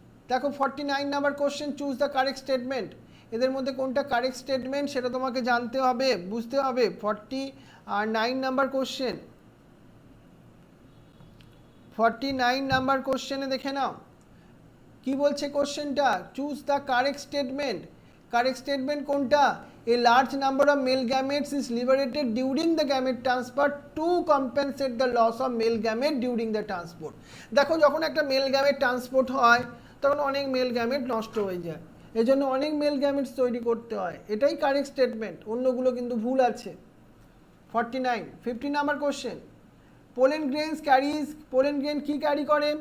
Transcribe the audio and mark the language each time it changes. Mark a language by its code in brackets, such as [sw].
[bn] দেখো 49 number question, [en] Choose the correct statement. [bn] এদের মধ্যে কোনটা কারেক্ট স্টেটমেন্ট সেটা তোমাকে জানতে হবে, বুঝতে হবে। 49 নাম্বার কোশ্চেন, 49 নাম্বার কোশ্চেনে দেখে নাও কি বলছে কোশ্চেনটা। [en] Choose the correct statement. [bn] Correct statement কোনটা? [en] A large number of male gametes is liberated during the gamete transfer to compensate the loss of male gamete during the transport. [bn] দেখো, যখন একটা mail gamete transport হয় তখন অনেক mail gamete নষ্ট হয়ে যায়, এই জন্য অনেক মেল গ্যামেটস তৈরি করতে হয়। এটাই কারেক্ট স্টেটমেন্ট, অন্যগুলো কিন্তু ভুল আছে। 49, 50 number question, pollen grains caries, pollen grain কি ক্যারি করে?